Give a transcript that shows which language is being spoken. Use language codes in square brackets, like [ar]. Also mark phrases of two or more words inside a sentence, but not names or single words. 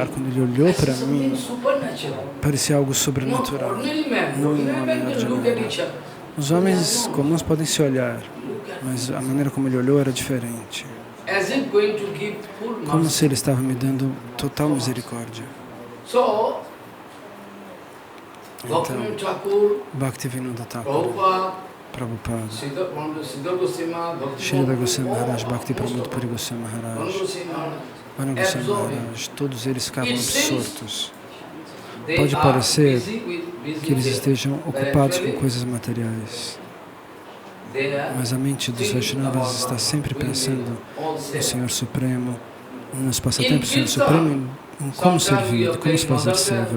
[pt] Quando ele olhou para mim, parecia algo sobrenatural, não um homem ordinário. Os homens comuns podem se olhar, mas a maneira como ele olhou era diferente. Como se ele estava me dando total misericórdia. Então, Bhaktivinoda Thakur, Prabhupada, Shrila Goswami Maharaj, Bhakti Pramod Puri Goswami Maharaj, Vana Goswami Maharaj, todos eles ficavam absortos. Pode parecer que eles estejam ocupados com coisas materiais, mas a mente dos Vaishnavas está sempre pensando no Senhor Supremo, nos passatempos do Senhor Supremo, em como servir, como fazer seva.